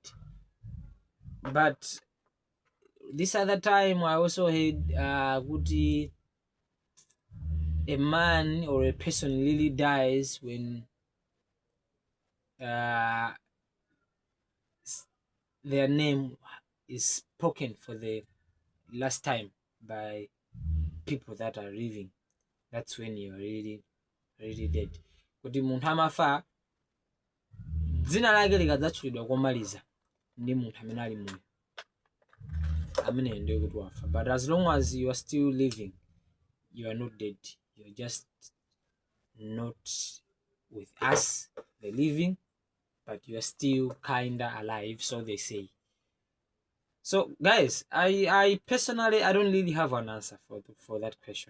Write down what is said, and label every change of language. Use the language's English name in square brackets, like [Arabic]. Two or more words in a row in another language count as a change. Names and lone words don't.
[English] But this other time I also heard Kuti, a man or a person really dies when their name is spoken for the last time by people that are living. That's when you are really dead. [Nyanja] Kuti munthu amafa dzina lake likadzatchulidwa komaliza ndi munthu amene ali moyo, amene ndiye kuti wafa. [English] But as long as you are still living, you are not dead. You're just not with us, the living, but you are still kinda alive, so they say. So guys, I personally, I don't really have an answer for that question.